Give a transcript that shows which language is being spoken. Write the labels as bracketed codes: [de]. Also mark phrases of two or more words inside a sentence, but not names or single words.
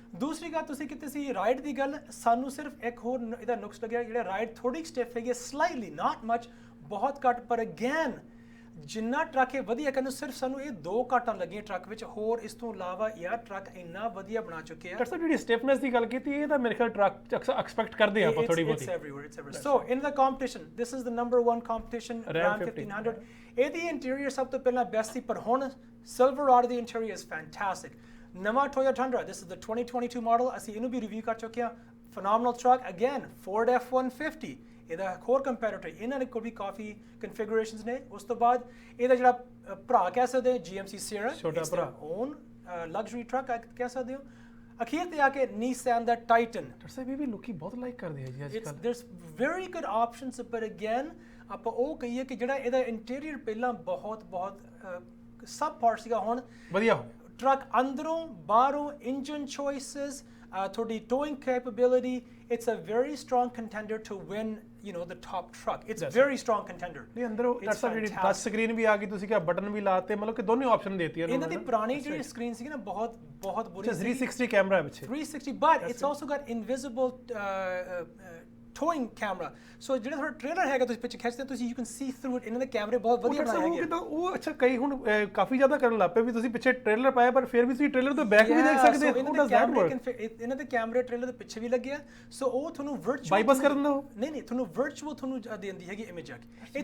[pa] ਦੂਸਰੀ ਗੱਲ ਤੁਸੀਂ ਕੀਤੀ ਸੀ ਰਾਈਡ ਦੀ ਗੱਲ, ਸਾਨੂੰ ਸਿਰਫ ਇੱਕ ਹੋਰ ਇਹਦਾ ਨੁਕਸ ਲੱਗਿਆ, ਜਿਹੜਾ ਰਾਈਡ ਥੋੜੀ ਸਟਿਫ ਹੈਗੀ, [en] slightly, not much, [pa] ਬਹੁਤ ਘੱਟ। ਪਰ ਅਗੇਨ ਜਿੰਨਾ ਟਰੱਕ ਇਹ ਵਧੀਆ ਕਰਨ, ਸਿਰਫ ਸਾਨੂੰ ਇਹ 2 ਘਾਟਾਂ ਲੱਗੀਆਂ ਟਰੱਕ ਵਿੱਚ, ਹੋਰ ਇਸ ਤੋਂ ਇਲਾਵਾ ਯਾਰ ਟਰੱਕ ਇੰਨਾ ਵਧੀਆ ਬਣਾ ਚੁੱਕੇ ਆ। ਡਾਕਟਰ ਸਾਹਿਬ ਜਿਹੜੀ ਸਟਿਫਨੈਸ ਦੀ ਗੱਲ ਕੀਤੀ, ਇਹ ਤਾਂ ਮੇਰੇ ਖਿਆਲ ਟਰੱਕ ਚ ਅਕਸਰ ਐਕਸਪੈਕਟ ਕਰਦੇ ਆ ਆਪਾਂ ਥੋੜੀ ਬਹੁਤੀ। [en] It's everywhere. So in the competition, this is the number 1 competition, Ram 1500. [pa] ਇਹਦੀ ਇੰਟੀਰੀਅਰ ਸਭ ਤੋਂ ਪਹਿਲਾਂ ਬੈਸਟ ਸੀ, ਪਰ ਹੁਣ Silverado ਦੀ ਇੰਟੀਰੀਅਰ [en] is fantastic. [pa] ਨਵਾਂ Toyota Tundra, [en] this is the 2022 model, [pa] ਅਸੀਂ ਇਹਨੂੰ ਵੀ ਰਿਵਿਊ ਕਰ ਚੁੱਕੇ ਹਾਂ। [en] Phenomenal truck, again, [pa] Ford F-150, ਇਹਦਾ ਹੋਰ ਕੰਪੈਰੀਟਰ, ਇਹਨਾਂ ਨੇ ਕੋਲ ਵੀ ਕਾਫੀ ਕਨਫੀਗਰੇਸ਼ਨਸ ਨੇ। ਉਸ ਤੋਂ ਬਾਅਦ ਇਹਦਾ ਜਿਹੜਾ ਭਰਾ ਕਹਿ ਸਕਦੇ ਹੋ GMC Sierra, ਛੋਟਾ ਭਰਾ, [en] own luxury truck [pa] ਕਹਿ ਸਕਦੇ ਹੋ। ਅਖੀਰ ਤੇ ਆ ਕੇ Nissan ਦਾ Titan। ਡਾਕਟਰ ਸਾਹਿਬ ਇਹ ਵੀ ਲੋਕੀ ਬਹੁਤ ਲਾਈਕ ਕਰਦੇ ਆ ਜੀ ਅੱਜ ਕੱਲ੍ਹ। [en] there's very good options, but again [pa] ਆਪਾਂ ਉਹ ਕਹੀਏ ਕਿ ਜਿਹੜਾ ਇਹਦਾ ਇੰਟੀਰੀਅਰ ਪਹਿਲਾਂ ਬਹੁਤ ਸਬ ਪਾਰਟ ਸੀਗਾ, ਹੁਣ ਵਧੀਆ ਹੋ ਗਿਆ। ਟਰੱਕ ਅੰਦਰੋਂ ਬਾਹਰੋਂ [en] engine choices, [pa] ਤੁਹਾਡੀ [en] towing capability, it's a very strong contender to win, the top truck. It's very strong contender. [pa] ਨਹੀਂ ਅੰਦਰੋਂ ਡਾਕਟਰ ਸਾਹਿਬ ਜਿਹੜੀ [en] touch screen [pa] ਵੀ ਆ ਗਈ, ਤੁਸੀਂ ਕਿਹਾ ਬਟਨ ਵੀ ਲਾਤੇ, ਮਤਲਬ ਕਿ ਦੋਨੇ ਆਪਸ਼ਨ ਦੇਤੀਆਂ ਇਹਨਾਂ ਦੀ ਪੁਰਾਣੀ ਜਿਹੜੀ ਸਕਰੀਨ ਸੀ ਨਾ ਬਹੁਤ ਬੁਰੀ ਸੀ। 360 ਕੈਮਰਾ ਪਿੱਛੇ, 360, [en] but it's also got invisible towing camera. [pa] ਸੋ ਜਿਹੜਾ ਤੁਹਾਡਾ ਟ੍ਰੇਲਰ ਹੈਗਾ ਤੁਸੀਂ ਪਿੱਛੇ ਖਿੱਚਦੇ ਹੋ, ਤੁਸੀਂ [en] you can see through it. [pa] ਇਹਨਾਂ ਦੇ ਕੈਮਰੇ ਬਹੁਤ ਵਧੀਆ ਬਣਾਏ ਹੈਗੇ ਆ। ਉਹ ਅੱਛਾ ਕਈ ਹੁਣ ਕਾਫੀ ਜ਼ਿਆਦਾ ਕਰਨ ਲੱਗ ਪਏ ਵੀ ਤੁਸੀਂ ਪਿੱਛੇ ਟ੍ਰੇਲਰ ਪਾਇਆ ਪਰ ਫਿਰ ਵੀ ਤੁਸੀਂ ਟ੍ਰੇਲਰ ਤੋਂ ਬੈਕ ਵੀ ਦੇਖ ਸਕਦੇ ਹੋ। ਇਹਨਾਂ ਦੇ ਕੈਮਰੇ ਟ੍ਰੇਲਰ ਦੇ ਪਿੱਛੇ ਵੀ ਲੱਗੇ ਆ, ਸੋ ਉਹ ਤੁਹਾਨੂੰ ਵਰਚੁਅਲ ਬਾਈਪਾਸ ਕਰ ਦਿੰਦਾ ਉਹ। ਨਹੀਂ ਤੁਹਾਨੂੰ ਵਰਚੁਅਲ ਤੁਹਾਨੂੰ ਦਿੰਦੀ ਹੈਗੀ ਇਮੇਜ ਆ ਕੇ।